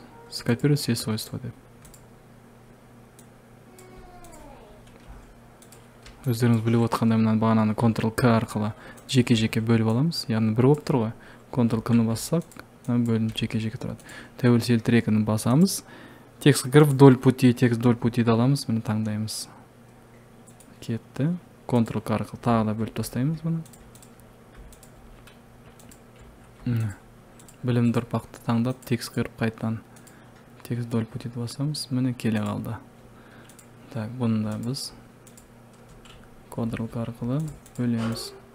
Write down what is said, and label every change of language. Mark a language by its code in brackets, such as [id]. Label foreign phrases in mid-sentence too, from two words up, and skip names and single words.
[ru] Скопировать все свойства [kk] деп. Өздеріңіз біліп отқандай мұнан бағананы Ctrl-K арқылы жеке-жеке бөліп аламыз. Яғни бір болып тұр ғой. Ctrl-K-ны бассақ, бөлініп жеке-жеке тұрады. Тәуелсіз ел тірегін басамыз. Текстке кіріп [ru] вдоль пути, текст вдоль путиді [kk] аламыз. Мені таңдаймыз. Кетті. Ctrl-K арқылы тағы да бөліп тастаймыз бұны. Білімді ұрпақты таңдап, текст кіріп қайтан [ru] текст вдоль путиді [kk] басамыз. Мені келе қалды. Так, бұны да біз Ctrl-K арқылы бөлеміз.